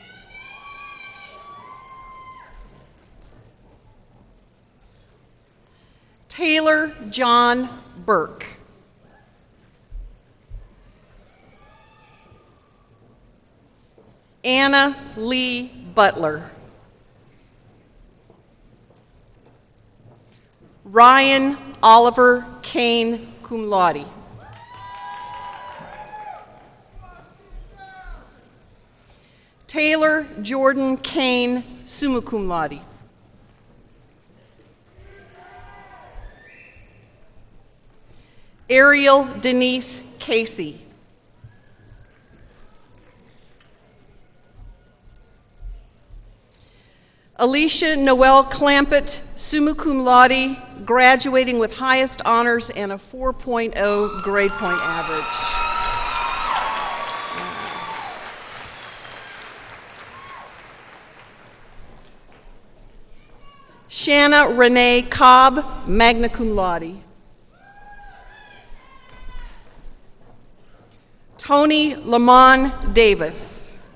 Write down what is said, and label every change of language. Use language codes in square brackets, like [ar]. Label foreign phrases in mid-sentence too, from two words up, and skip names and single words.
[en] Taylor John Burke. Anna Lee Butler. Ryan Oliver Kane, [la] cum laude. [en] Taylor Jordan Kane, [la] summa cum laude. [en] Ariel Denise Casey. Alicia Noel Clampett, [la] summa cum laude, [en] graduating with highest honors and a 4.0 grade point average. Shanna Renee Cobb, [la] magna cum laude. [en] Tony Lamont Davis.